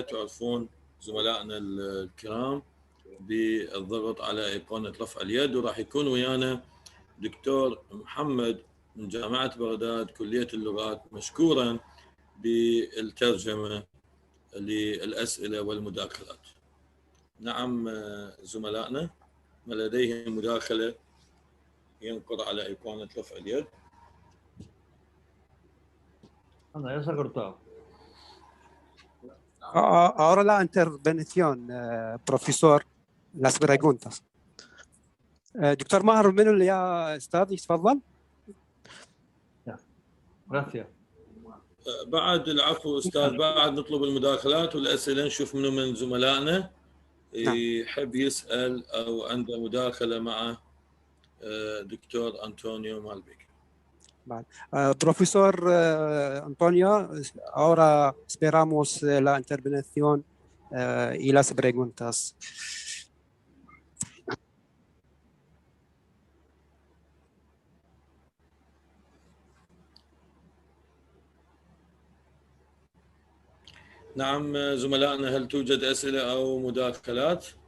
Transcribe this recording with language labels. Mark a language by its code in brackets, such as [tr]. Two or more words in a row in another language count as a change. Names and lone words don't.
[ar] تعرفون زملائنا الكرام بالضغط على أيقونة رفع اليد، وراح يكون ويانا دكتور محمد من جامعة بغداد كلية اللغات مشكورا بالترجمة للأسئلة والمداخلات. نعم زملائنا، ما لديهم مداخلة ينقر على أيقونة رفع اليد. [es] Anda, ya se ha cortado. Ahora la intervención, profesor, las preguntas. [ar] دكتور ماهر من اللي يا أستاذ يتفضل. [es] Gracias. [ar] بعد العفو أستاذ، بعد نطلب المداخلات والأسئلة، نشوف منو من زملائنا يحب يسأل أو عنده مداخلة مع دكتور أنطونيو مالبيك. [es] Profesor Antonio, ahora esperamos la intervención y las preguntas. [ar] نعم زملائنا، هل توجد أسئلة أو مداخلات؟